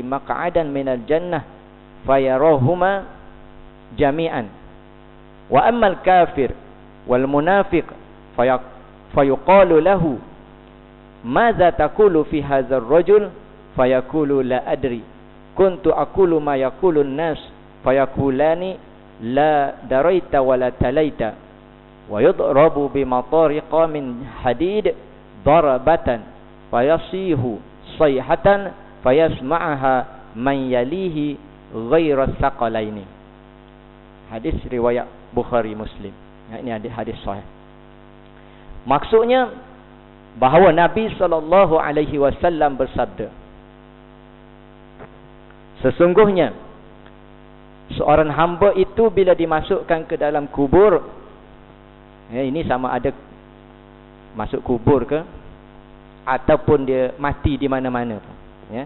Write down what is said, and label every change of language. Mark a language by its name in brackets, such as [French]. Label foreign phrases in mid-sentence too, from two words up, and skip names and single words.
[Arabic] مقعدا من الجنة فيراهما جميعا وأما الكافر والمنافق فيقال له ماذا تقول في هذا الرجل فيقول لا أدري كنت أقول ما يقول الناس فيقال لا دريت ولا تليت ويضرب بمطارق من حديد ضربة فيصيح صيحة يسمعها من يليه غير الثقلين. [Malay] Hadis riwayat Bukhari Muslim. Ini hadis sahih. Maksudnya bahawa Nabi SAW bersabda, sesungguhnya seorang hamba itu bila dimasukkan ke dalam kubur, ini sama ada masuk kubur ke ataupun dia mati di mana-mana, ya.